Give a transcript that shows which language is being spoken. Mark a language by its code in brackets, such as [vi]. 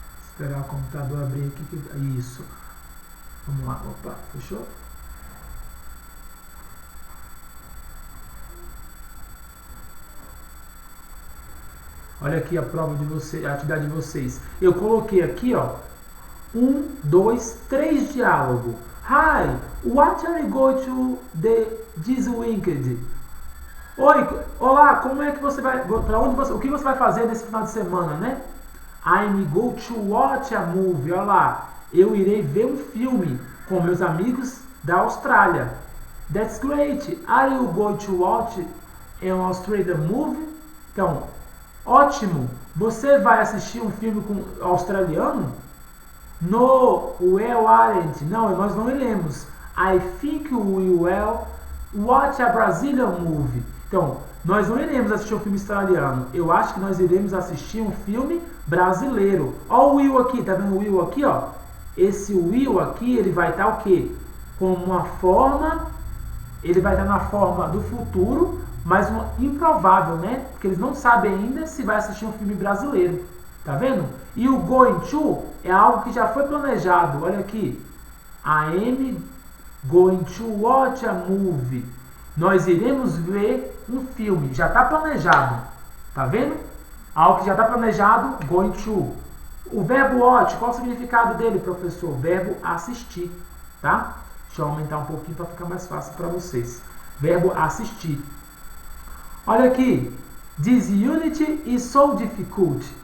[pt] Esperar o computador abrir aqui. Isso. Vamos lá. Opa, fechou? Olha aqui a prova de vocês, a atividade de vocês. Eu coloquei aqui, ó, 1, 2, 3 diálogo. [en] Hi, what are you going to this weekend? [pt] Oi, olá, como é que você vai, o que você vai fazer nesse final de semana, né? [en] I'm going to watch a movie. [pt] Olha lá, eu irei ver um filme com meus amigos da Austrália. [en] That's great. Are you going to watch an Australian movie? [pt] Então, ótimo. Você vai assistir um filme australiano? [en] No, we aren't. [pt] Não, nós não iremos. [en] I think we will watch a Brazilian movie. [pt] Então, nós não iremos assistir um filme australiano. Eu acho que nós iremos assistir um filme brasileiro. Ó o Will aqui, tá vendo o Will aqui, ó? Esse Will aqui, ele vai estar o quê? Com uma forma, ele vai estar na forma do futuro, mas uma improvável, né? Porque eles não sabem ainda se vai assistir um filme brasileiro. Tá vendo? E o going to é algo que já foi planejado. Olha aqui. [en] I am going to watch a movie. [pt] Nós iremos ver um filme. Já está planejado. Tá vendo? Algo que já está planejado, going to. O verbo watch, qual o significado dele, professor? O verbo assistir. Tá? Deixa eu aumentar um pouquinho para ficar mais fácil para vocês. Verbo assistir. Olha aqui. [en] This unit is so difficult.